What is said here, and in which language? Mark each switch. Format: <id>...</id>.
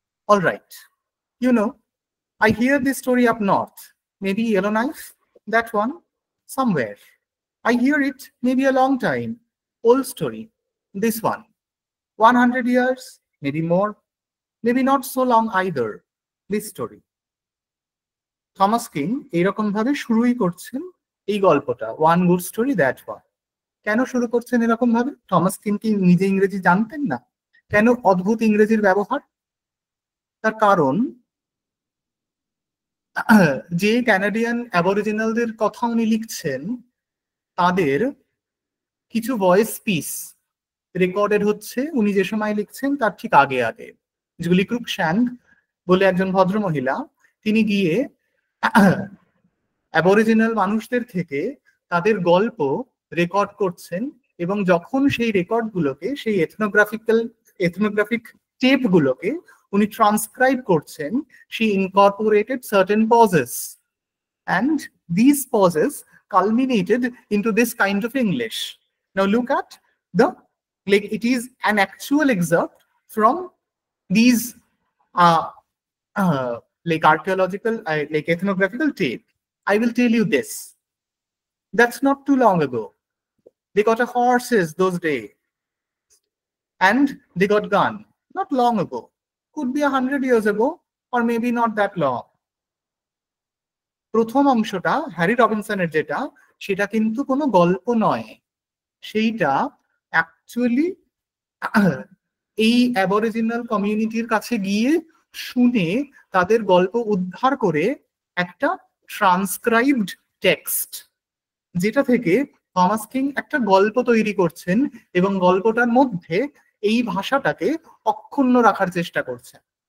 <en>All right, you know, I hear this story up north, maybe Yellowknife, that one, somewhere. I hear it maybe a long time, old story, this one, 100 years, maybe more, maybe not so long either, this story.</en> <bn>Thomas king এইরকম ভাবে শুরুই করছেন এই গল্পটা, one good story that one. কেন শুরু করছেন এরকম ভাবে? থমাস কিং কি নিজে ইংরেজি জানতেন না? কেন অদ্ভুত ইংরেজির ব্যবহার? তার কারণ যে ক্যানাডিয়ান অ্যাবরিজিনালদের কথা উনি লিখছেন তাদের কিছু ভয়েস পিস রেকর্ডেড হচ্ছে উনি যে সময় লিখছেন তার ঠিক আগে আগে। জুলি ক্রুকশ্যান্ড বলে একজন ভদ্রমহিলা, তিনি গিয়ে অ্যাবরিজিনাল মানুষদের থেকে তাদের গল্প রেকর্ড করছেন এবং যখন সেই রেকর্ডগুলোকে, সেই এথনোগ্রাফিক টেপগুলোকে উনি ট্রান্সক্রাইব করছেন,</bn> <en>she incorporated certain pauses and these pauses culminated into this kind of English. Now look at like it is an actual excerpt from these like archaeological, like ethnographical tape. I will tell you this. That's not too long ago. They got a horses those days and they got gun. Not long ago. Could be 100 years ago or maybe not that long.</en> <bn>প্রথম অংশটা Harry রবিনসনের যেটা, সেটা কিন্তু কোনো গল্প নয়, সেইটা actually এই অ্যাবরিজিনাল কমিউনিটির কাছে গিয়ে শুনে তাদের গল্প উদ্ধার করে একটা ট্রান্সক্রাইবড টেক্সট, যেটা থেকে থমাস কিং একটা গল্প তৈরি করছেন এবং গল্পটার মধ্যে এই ভাষাটাকে অক্ষুণ্ণ রাখার চেষ্টা করছেন।</bn>